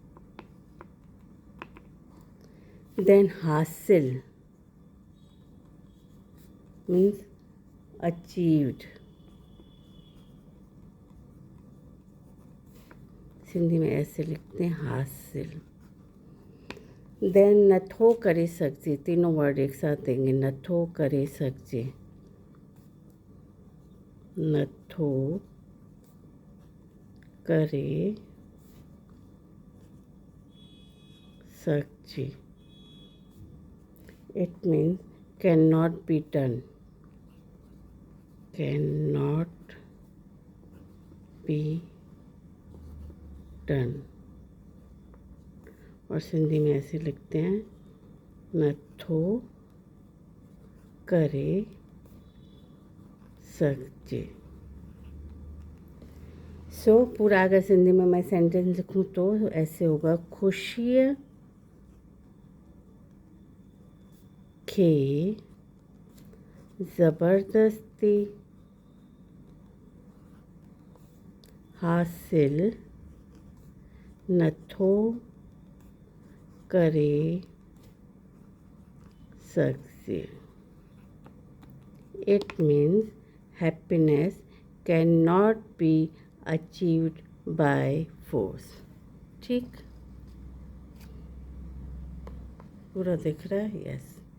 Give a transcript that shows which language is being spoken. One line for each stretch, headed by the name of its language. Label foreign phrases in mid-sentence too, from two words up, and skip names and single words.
English: then हासिल means achieved.
Hindi: हिंदी में ऐसे लिखते हैं हासिल.
Sindhi: देन नथो करे सघिजे.
Hindi: तीनों वर्ड एक साथ देंगे.
Sindhi: नथो करे सघिजे. नथो करे सघिजे.
English: it means can not be done. can not be done.
Hindi: और सिंधी में ऐसे लिखते हैं
Sindhi: नथो करे सघिजे.
Hindi: सो पूरा अगर सिंधी में मैं सेंटेंस लिखूँ तो ऐसे होगा.
Sindhi: खुशीअ खे ज़बरदस्ती हासिल नथो करे सघिजे.
English: it means happiness can not be achieved by force.
Hindi: ठीक, पूरा दिख रहा है. यस.